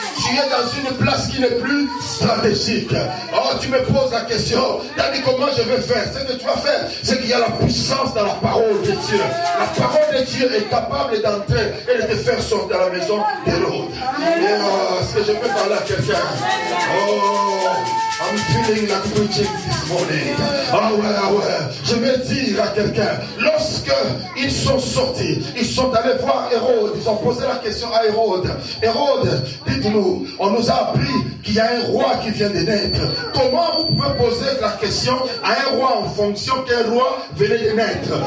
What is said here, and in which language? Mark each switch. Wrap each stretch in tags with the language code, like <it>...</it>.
<fr>Tu es dans une place qui n'est plus stratégique. Oh, tu me poses la question. Tu as dit comment je vais faire. Ce que tu vas faire, c'est qu'il y a la puissance dans la parole de Dieu. La parole de Dieu est capable d'entrer et de te faire sortir de la maison d'Hérode. Est-ce que je peux parler à quelqu'un?</fr> <en>Oh, I'm feeling like preaching this morning.</en> <fr>Ah ouais. Je vais dire à quelqu'un, lorsque ils sont sortis, ils sont allés voir Hérode. Ils ont posé la question à Hérode. Hérode, dites-nous, on nous a appris qu'il y a un roi qui vient de naître. Comment vous pouvez poser la question à un roi en fonction qu'un roi venait de naître?</fr>